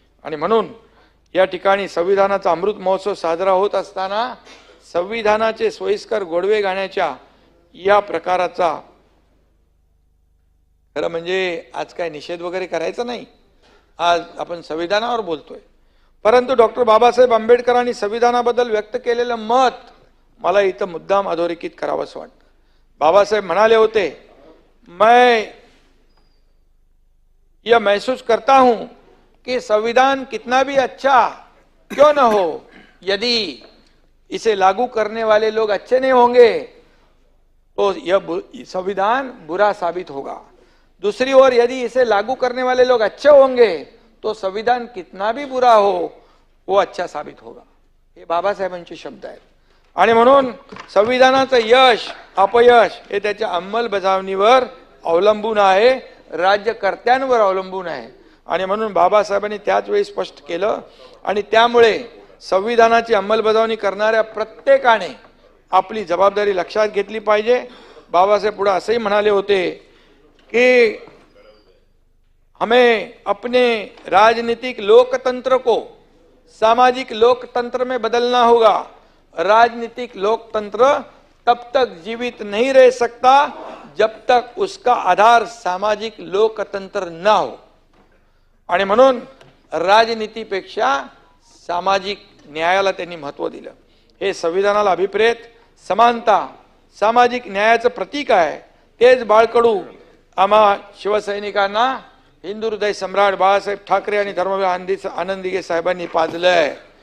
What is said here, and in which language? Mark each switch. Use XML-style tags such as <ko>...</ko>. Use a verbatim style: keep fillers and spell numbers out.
<mr>आणि म्हणून या ठिकाणी संविधानाचा अमृत महोत्सव साजरा होत असताना संविधानाचे सोयीस्कर गोडवे गाण्याच्या या प्रकाराचा खरं म्हणजे आज काय निषेध वगैरे करायचा नाही. आज आपण संविधानावर बोलतोय, परंतु डॉक्टर बाबासाहेब आंबेडकरांनी संविधानाबद्दल व्यक्त केलेलं मत मला इथं मुद्दाम अधोरेखित करावंसं वाटतं.</mr> <hi>बाबासाहेब म्हणाले होते, मैं यह महसूस करता हूं कि संविधान कितना भी अच्छा क्यों न हो, यदि इसे लागू करने वाले लोग अच्छे नहीं होंगे तो यह संविधान बुरा साबित होगा. दूसरी ओर यदि इसे लागू करने वाले लोग अच्छे होंगे तो संविधान कितना भी बुरा हो वो अच्छा साबित होगा.</hi> <mr>हे बाबासाहेबांचे शब्द आहेत. आणि म्हणून संविधानाचं यश अपयश हे त्याच्या अंमलबजावणीवर अवलंबून आहे, राज्यकर्त्यांवर अवलंबून आहे. आणि म्हणून बाबासाहेबांनी त्याच वेळी स्पष्ट केलं आणि त्यामुळे संविधानाची अंमलबजावणी करणाऱ्या प्रत्येकाने आपली जबाबदारी लक्षात घेतली पाहिजे.</mr> <hi>बाबासाहेब पुढे असंही म्हणाले होते कि हमें अपने राजनीतिक लोकतंत्र को सामाजिक लोकतंत्र में बदलना होगा. राजनीतिक लोकतंत्र तब तक जीवित नहीं रह सकता जब तक उसका आधार सामाजिक लोकतंत्र ना हो.</hi> <mr>आणि म्हणून राजनीतीपेक्षा सामाजिक न्यायाला त्यांनी महत्त्व दिलं. हे संविधानाला अभिप्रेत समानता सामाजिक न्यायाचं प्रतीक आहे. तेच बाळकडू आम्हा शिवसैनिकांना हिंदू हृदय सम्राट बाळासाहेब ठाकरे आणि धर्मवीर आनंदी आनंदीगे साहेबांनी पाजलं आहे.</mr>